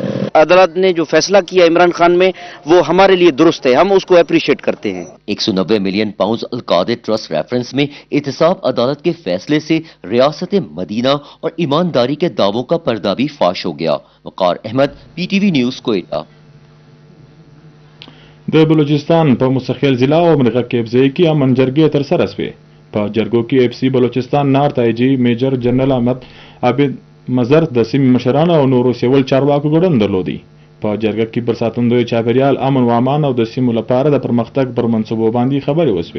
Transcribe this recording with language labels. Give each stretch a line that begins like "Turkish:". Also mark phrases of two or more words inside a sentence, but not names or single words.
Urdu: عدالت نے جو فیصلہ کیا عمران خان میں وہ ہمارے لیے درست ہے، ہم اس کو اپریشیئیٹ کرتے ہیں. 190 ملین پاؤنڈ القادر ٹرسٹ ریفرنس میں احتساب عدالت کے فیصلے سے ریاست مدینہ اور ایمانداری کے دعووں کا پردہ بھی فاش ہو گیا. وقار احمد، PTV نیوز، کوئٹہ.
Pashto: د بلوچستان په مستقل ضلع او مرغه کېبزۍ کې امن جرګې ترسره شوې. په جرګو کې FC بلوچستان نارت IG میجر جنرال احمد عابد مزر د سیمې مشران او نورو سیول چارواکو ګډون درلودي. په جرګه کې پر ساتندوی چاپیریال امن و امان او د سیمو لپاره د پرمختګ پر منصوبو باندې خبرې وسوې.